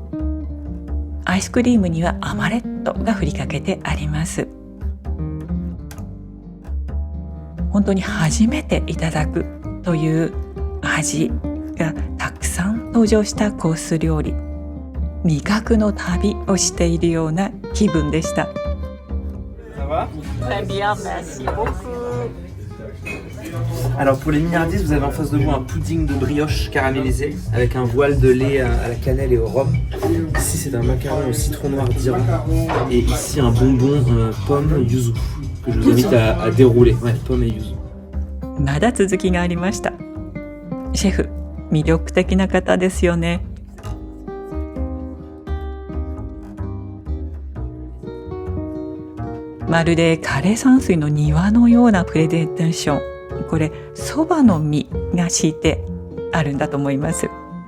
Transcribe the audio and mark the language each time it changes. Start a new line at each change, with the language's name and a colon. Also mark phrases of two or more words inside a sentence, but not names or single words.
Japanese: アイスクリームにはアマレットが振りかけてあります。本当に初めていただくという味がたくさん登場したコース料理。味覚の旅をしているような気分でした。
French: Très bien, merci beaucoup. Alors pour les mignardises, vous avez en face de vous un pudding de brioche caramélisé avec un voile de lait à la cannelle et au rhum. Ici c'est un macaron au citron noir d'Iran et ici un bonbon pomme yuzu que je vous invite à dérouler. Ouais, pomme et yuzu.
Japanese: まだ続きがありました。シェフ、魅力的な方ですよね。まるで枯山水の庭のようなプレゼンテーション。これ、そばの実が敷いてあるんだと思います。